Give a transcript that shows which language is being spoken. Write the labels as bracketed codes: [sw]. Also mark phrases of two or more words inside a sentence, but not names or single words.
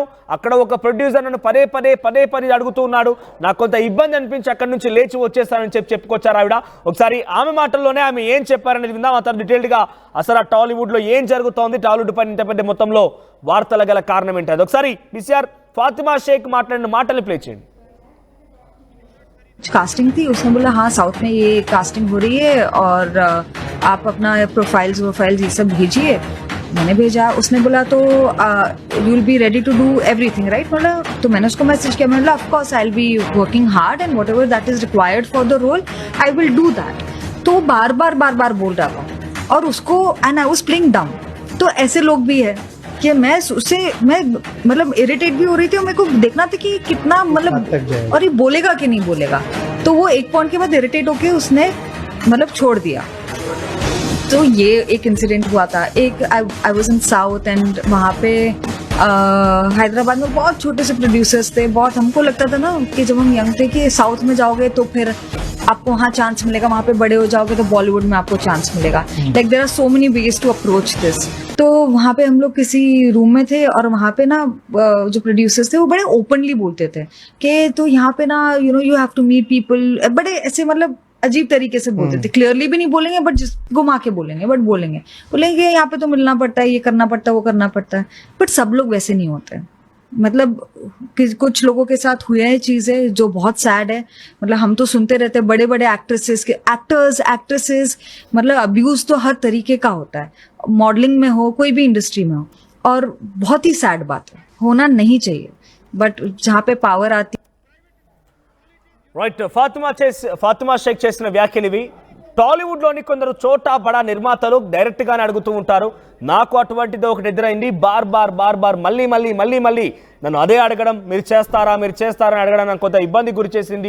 [te] అక్కడ ఒక ప్రొడ్యూసర్ నన్ను పదే పదే అడుగుతూ ఉన్నాడు. నాకు కొంత ఇబ్బంది అనిపించి అక్కడి నుంచి లేచి వచ్చేస్తానని చెప్పుకొచ్చారు ఆవిడ. ఒకసారి ఆమె మాటల్లోనే ఆమె ఏం చెప్పారనేది విందాం. ఆ తర్వాత డీటెయిల్డ్ గా అసలు ఆ టాలీవుడ్ లో ఏం జరుగుతోంది, టాలీవుడ్ పైన ఇంత పెద్ద మొత్తంలో వార్తల గల కారణం ఏంటి అది ఒకసారి బీసీఆర్ ఫాతిమా షేక్ మాట్లాడిన మాటలు ప్లే చేయండి. [hi] कास्टिंग थी, उसने बोला हाँ साउथ में ये कास्टिंग हो रही है और आप अपना प्रोफाइल्स ये सब भेजिए. मैंने भेजा. उसने बोला तो [en] you will be ready to do everything right. [hi] बोला तो मैंने उसको मैसेज किया. मैंने बोला [en] of course I will be working hard and whatever that is required for the role I will do that. [hi] तो बार बार बोल रहा था और उसको [en] and I was playing dumb. [hi] तो ऐसे लोग भी है कि मैं मतलब इरिटेट भी हो रही थी और मेरे को देखना था कि कितना मतलब और ये बोलेगा कि नहीं बोलेगा. तो वो एक पॉइंट के बाद इरिटेट होके उसने मतलब छोड़ दिया. तो ये एक इंसिडेंट हुआ था. एक [en] I was in South [hi] एंड वहाँ पे हैदराबाद में बहुत छोटे से प्रोड्यूसर्स थे. बहुत हमको लगता था ना कि जब हम यंग थे कि साउथ में जाओगे तो फिर आपको वहाँ चांस मिलेगा, वहाँ पे बड़े हो जाओगे तो बॉलीवुड में आपको चांस मिलेगा. [en] like there are so many ways to approach this. [hi] तो वहाँ पे हम लोग किसी रूम में थे और वहाँ पे ना जो प्रोड्यूसर्स थे वो बड़े ओपनली बोलते थे कि तो यहाँ पे ना [en] you have to meet people. [hi] बड़े ऐसे मतलब अजीब तरीके से बोलते थे. क्लियरली भी नहीं बोलेंगे बट घुमा के बोलेंगे. बोलेंगे यहाँ पे तो मिलना पड़ता है, ये करना पड़ता है, वो करना पड़ता है. बट सब लोग वैसे नहीं होते. मतलब कुछ लोगों के साथ हुए हैं चीजें जो बहुत सैड है. मतलब हम तो सुनते रहते हैं बड़े एक्ट्रेसेस मतलब अब्यूज तो हर तरीके का होता है, मॉडलिंग में हो, कोई भी इंडस्ट्री में हो. और बहुत ही सैड बात है, होना नहीं चाहिए. बट जहाँ पे पावर आती [te] రైట్. ఫాతిమా షేక్ చేసిన వ్యాఖ్యలు ఇవి. టాలీవుడ్ లోని కొందరు చోటా బడా నిర్మాతలు డైరెక్ట్ గానే అడుగుతూ ఉంటారు. నాకు అటువంటిది ఒకటి ఎదురైంది. బార్ మళ్ళీ నన్ను అదే అడగడం, మీరు చేస్తారా అని అడగడం నాకు కొంత ఇబ్బంది గురి చేసింది.